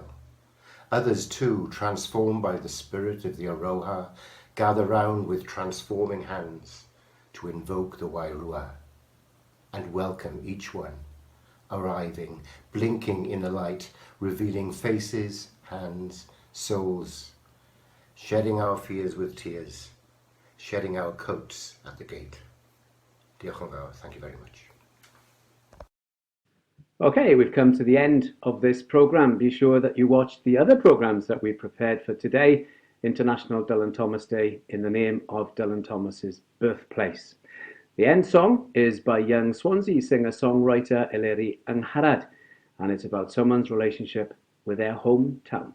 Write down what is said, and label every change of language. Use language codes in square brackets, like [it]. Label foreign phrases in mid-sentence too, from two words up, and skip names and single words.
[en] Others too, transformed by the spirit of the aroha, gather round with transforming hands to invoke the wairua and welcome each one, arriving, blinking in the light, revealing faces, hands, souls, shedding our fears with tears, shedding our coats at the gate. [cy] Diolch yn fawr, [en] thank you very much. Okay, we've come to the end of this programme. Be sure that you watch the other programmes that we've prepared for today, International Dylan Thomas Day, in the name of Dylan Thomas's birthplace. The end song is by young Swansea singer-songwriter Eleri Angharad, and it's about someone's relationship with their hometown.